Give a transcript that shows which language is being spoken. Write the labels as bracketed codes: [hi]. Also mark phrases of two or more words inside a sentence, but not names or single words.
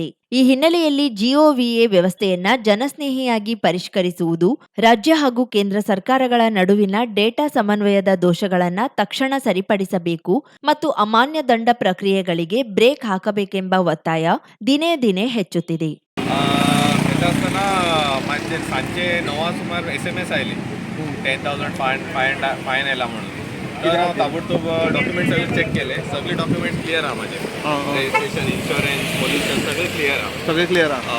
[kn] ಈ ಹಿನ್ನೆಲೆಯಲ್ಲಿ ಜಿಒವಿಎ ವ್ಯವಸ್ಥೆಯನ್ನ ಜನಸ್ನೇಹಿಯಾಗಿ ಪರಿಷ್ಕರಿಸುವುದು, ರಾಜ್ಯ ಹಾಗೂ ಕೇಂದ್ರ ಸರ್ಕಾರಗಳ ನಡುವಿನ ಡೇಟಾ ಸಮನ್ವಯದ ದೋಷಗಳನ್ನು ತಕ್ಷಣ ಸರಿಪಡಿಸಬೇಕು ಮತ್ತು ಅಮಾನ್ಯ ದಂಡ ಪ್ರಕ್ರಿಯೆಗಳಿಗೆ ಬ್ರೇಕ್ ಹಾಕಬೇಕೆಂಬ ಒತ್ತಾಯ ದಿನೇ ದಿನೇ ಹೆಚ್ಚುತ್ತಿದೆ. [kok] सांजे 9 सुमार SMS आयली 10,000 फायन आयला म्हणून. तर हांव ताबडतोब डॉक्युमेंट सगळे चेक केले, सगळे डॉक्युमेंट क्लियर आहा म्हाजे, रजिस्ट्रेशन, इन्शुरन्स, पोल्युशन सगळे क्लियर आहा. सगळे क्लियर आहा.